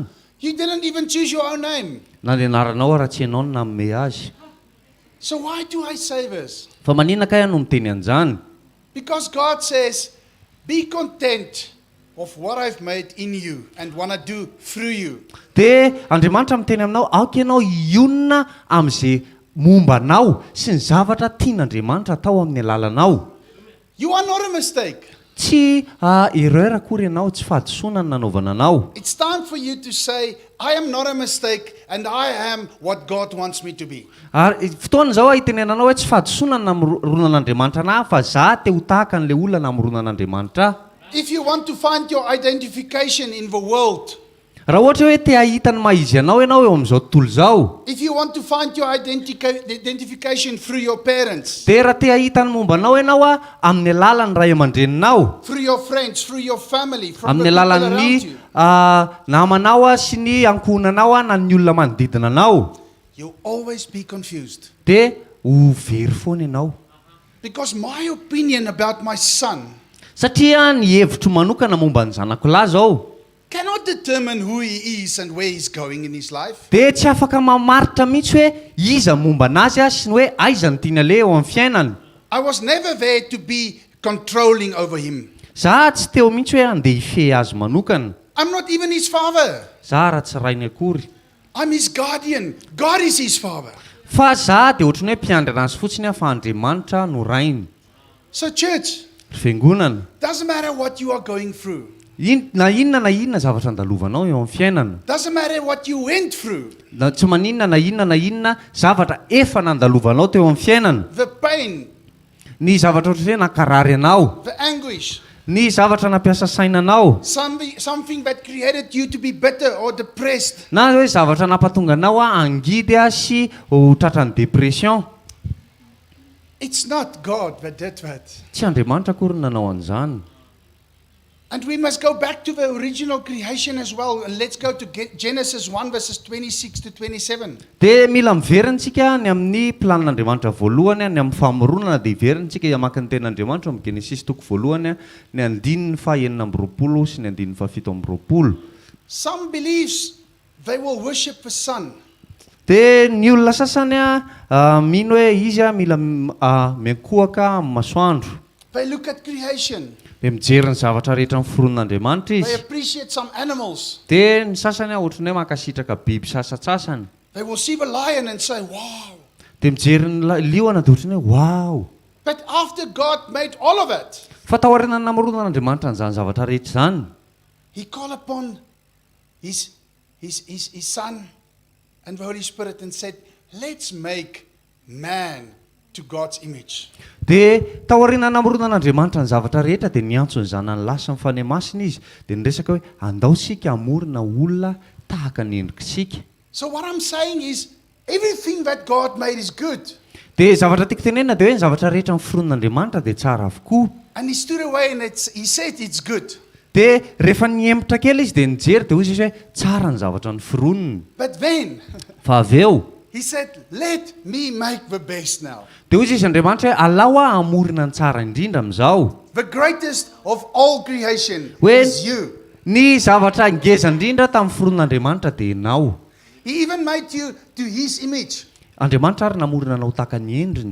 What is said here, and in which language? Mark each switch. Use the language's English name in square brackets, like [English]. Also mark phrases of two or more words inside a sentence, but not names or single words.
[English] You didn't even choose your own name. [Malagasy] Na ny anaranao raha tsy ianao no nanome azy. [English] So why do I say this? [Malagasy] Fa maninona kay no miteny an'izany? [English] Because God says, be content of what I've made in you and want to do through you. [Malagasy] Dia Andriamanitra miteny aminao aoka ianao ionona amin'izay momba anao sy ny zavatra tian'Andriamanitra atao amin'ny alalanao. [English] You are not a mistake. [Malagasy] tsy erreur akory ianao tsy fahadisoana ny nanaovana anao. [English] It's time for you to say, I am not a mistake and I am what God wants me to be. [Malagasy] Ary fotoana zao hitenenanao hoe tsy fahadisoana ny namoronan'Andriamanitra anahy fa za te ho tahaka an'le olona namoronan'Andriamanitra ahy. [English] If you want to find your identification in the world, [Malagasy] raha ohatra hoe te hahita ny maizy anao ianao eo amin'izao tontolo izao, [English] if you want to find your identification through your parents, [Malagasy] dia raha te hahita ny momba anao ianao amin'ny alalan'ny ray aman-dreninao, [English] through your friends, through your family, from the [Malagasy] amin'ny [English] people [Malagasy] alalan'ny [English] around you, [Malagasy] namanao sy ny ankohonanao na ny olona manodidina anao, [English] you'll always be confused. [Malagasy] dia ho very foana ianao. [English] Because my opinion about my son [Malagasy] Satria ny hevitro manokana momba ny zanako lahy zao [English] cannot determine who he is and where he's going in his life. [Malagasy] dia tsy afaka mamaritra mihitsy hoe iza momba anazy sy ny hoe aiza ny tiana le eo amin'ny fiainany. [English] I was never there to be controlling over him. [Malagasy] Za tsy teo mihitsy hoe andeha hife azy manokana. [English] I'm not even his father. [Malagasy] Za raha tsy rainy akory. [English] I'm his guardian. God is his father. [Malagasy] Fa za dia ohatrany hoe mpiandry anazy fotsiny fa Andriamanitra no rainy. [English] So church, [Malagasy] Fiangonana, [English] doesn't matter what you are going through. [Malagasy] na inona zavatra andalovanao eo amin'ny fiainana. [English] Doesn't matter what you went through. [Malagasy] Tsy maninona na inona zavatra efa nandalovanao teo amin'ny fiainana. [English] The pain, [Malagasy] Ny zavatra ohatry hoe nakarary anao, [English] the anguish, [Malagasy] ny zavatra nampiasa sainanao, [English] something that created you to be bitter or depressed. [Malagasy] na hoe zavatra nampatonga anao angidy sy ho tratran'ny depression. [English] It's not God that did that. [Malagasy] Tsy Andriamanitra akory ny nanao an'izany. [English] And we must go back to the original creation as well. And let's go to Genesis 1 verses 26 to 27. [Malagasy] Dia mila miverintsika ny amin'ny planin'Andriamanitra voalohany ny amin'ny famoronana dia iverintsika iamaky ny ten'Andriamanitra amin'ny Genesis toko voalohany ny andininy fahaenina amby roapolo sy ny andininy fahafito amby roapolo. [English] Some believes they will worship the sun. [Malagasy] Dia ny olona sasany mino hoe izy mila miankohaka amin'ny masoandro. [English] They look at creation. [Malagasy] Dia mijery ny zavatra rehetra amin'ny foron'Andriamanitra [English] They [Malagasy] izy. [English] appreciate some animals. [Malagasy] Dia ny sasany ohatrany hoe mankasitraka biby sasatsasany. [English] They will see the lion and say, wow. [Malagasy] Dia mijery ny liona dia ohatrany hoe wow. [English] But after God made all of it, [Malagasy] Fa tao aorianany namoronan'Andriamanitra an'izany zavatra rehetra izany, [English] He called upon his Son and the Holy Spirit and said, let's make man to God's image. [Malagasy] dia tao aorianany namoronan'Andriamanitra ny zavatra rehetra dia niantso ny zanany lasa ny fanahy masina izy dia niresaka hoe andao sika hamorona olona tahaka ny endrikitsika. [English] So what I'm saying is, everything that God made is good. [Malagasy] Dia zavatra tiako tenenina dia hoe ny zavatra rehetra ny foron'Andriamanitra dia tsara avokoa. [English] And he stood away and he said it's good. [Malagasy] Dia rehefa niempotra kely izy dia nijery dia hozy izy hoe tsara ny zavatra ny foroniny. [English] But then [Malagasy] Fa avy eo [English] he said, let me make the best now. [Malagasy] dia hozy izy Andriamanitra hoe alao hamorona ny tsara indrindra amin'izao. [English] The greatest of all creation When- is you. [Malagasy] Ny zavatra ngeza indrindra tamin'ny foron'Andriamanitra dia ianao. [English] He even made you to his image [Malagasy] Andriamanitra ary namorona anao tahaka ny endriny